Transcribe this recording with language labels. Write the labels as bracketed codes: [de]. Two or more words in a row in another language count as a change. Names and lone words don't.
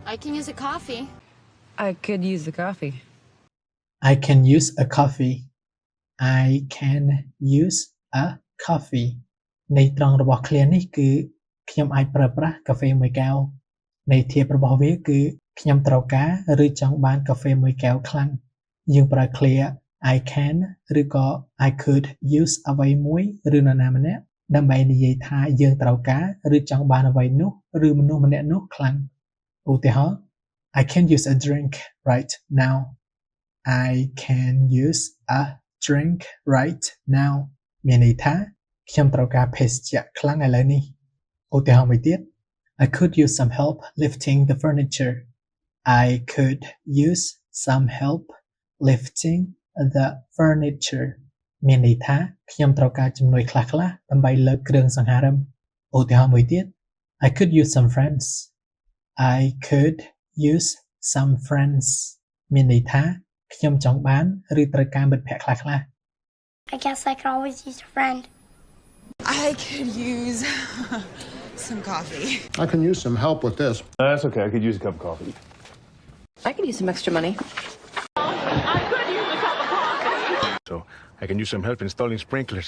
[en] I can use a coffee. I could use the coffee. I can use a coffee. I can use a coffee [km] ន័យត្រង់របស់ clear នេះគឺខ្ញុំអាចប្រើប្រាស់កាហ្វេមួយកែវន័យធៀបរបស់វាគឺខ្ញុំត្រូវការឬចង់បានកាហ្វេមួយកែវខ្លាំងយើងប្រើ clear [en] I can [km] ឬក៏ [en] I could use [km] អ្វីមួយឬនរណាម្នាក់ដើម្បីនិយាយថាយើងត្រូវការឬចង់បានអ្វីនោះឬមនុស្សម្នាក់នោះខ្លាំង [en] ឧទាហរណ៍ I can use a drink right now I can use a drink right now [km] មានន័យថាខ្ញុំ ត្រូវការភេសជ្ជៈខ្លាំងឥឡូវនេះឧទាហរណ៍មួយទៀត [en] I could use some help lifting the furniture I could use some help lifting the furniture [km] មានន័យថាខ្ញុំត្រូវការជំនួយខ្លះៗដើម្បីលើកគ្រឿងសង្ហារិមឧទាហរណ៍មួយទៀត [en] I could use some friends I could use some friends [km] មានន័យថាខ្ញុំចង់បានឬត្រូវការមិត្តភក្តិខ្លះៗ [en] I guess I could always use a friend. I could use some coffee. I can use some help with this. That's okay. I could use a cup of coffee. I could use some extra money. I could use a cup of coffee. So I can use some help installing sprinklers.